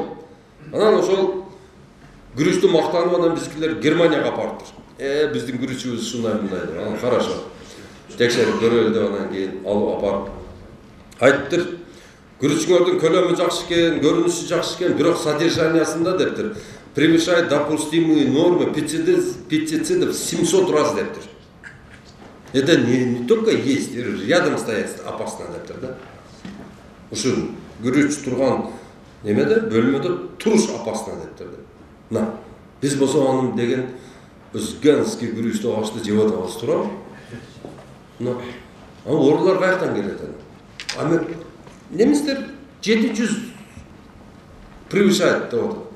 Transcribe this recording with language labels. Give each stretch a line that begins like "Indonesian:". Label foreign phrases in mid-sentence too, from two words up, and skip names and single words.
Kyrgyz: Анан ошол күрүчтү мактанып анан биздикилер Германияга барыптыр. Биздин күрүчүбүз ушундай мындай деп. Анан хорошо. Текшерип көрөлү деп анан кийин алып апарып айтыптыр. Күрүчүңөрдүн көлөмү жакшы экен, көрүнүшү жакшы экен, бирок содержаниясында дептир.
Russian: Превышает допустимые нормы пестицидов 700 раз дептир. Это не только есть, рядом стоять опасно дептир да.
Kyrgyz: Ушун күрүч турган немеде бөлмөдө туруш опасно дептир. На, биз болсо анын деген өзгөнский күрүчтү ашты жеп атабыз туурабы? На, оорулар каяктан келет аны? Аны немистер 700 превышает деп атат.